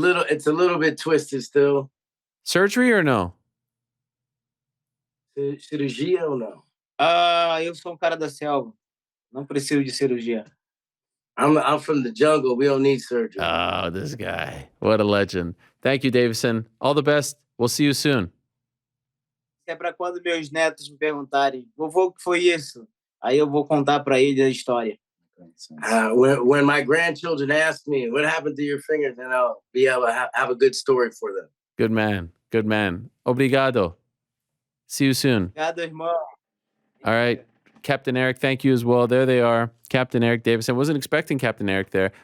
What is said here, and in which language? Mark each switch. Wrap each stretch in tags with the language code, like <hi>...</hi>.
<en>It's a little bit twisted still. Surgery or no?</en> <pt>Cirurgia ou não? Ah, eu sou um cara da selva. Não preciso de cirurgia.</pt> <en>I'm from the jungle. We don't need surgery. Oh, this guy. What a legend. Thank you, Deiveson. All the best. We'll see you soon.</en> <pt>É para quando meus netos me perguntarem, vovô, o que foi isso? Aí eu vou contar para eles a história.</pt> <en>When my grandchildren ask me, what happened to your fingers, then I'll be able to have a good story for them. Good man. Good man. Obrigado. See you soon.</en> <pt>Obrigado, irmão.</pt> <en>All right. Captain Eric, thank you as well. There they are. Captain Eric Deiveson. Wasn't expecting Captain Eric there.</en>